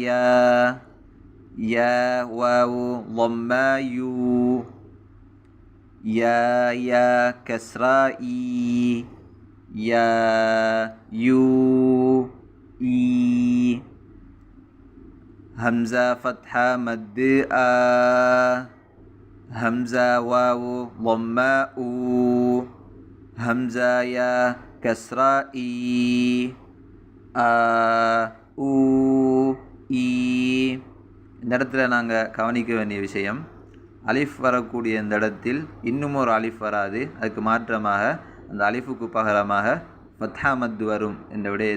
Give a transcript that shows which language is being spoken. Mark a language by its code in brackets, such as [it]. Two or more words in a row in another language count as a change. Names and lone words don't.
[ar] يا واو ضمّا يو يا كسرة يا يو همزة فتحة مد همزة واو ضمّاء همزة يا كسرة [ta] இந்த இடத்துல நாங்கள் கவனிக்க வேண்டிய விஷயம், அலிஃப் வரக்கூடிய இந்த இடத்தில் இன்னும் ஒரு அலிஃப் வராது. அதுக்கு மாற்றமாக அந்த அலிஃபுக்கு பகரமாக ஃபத்ஹா மத் வரும் என்ற விடயத்தை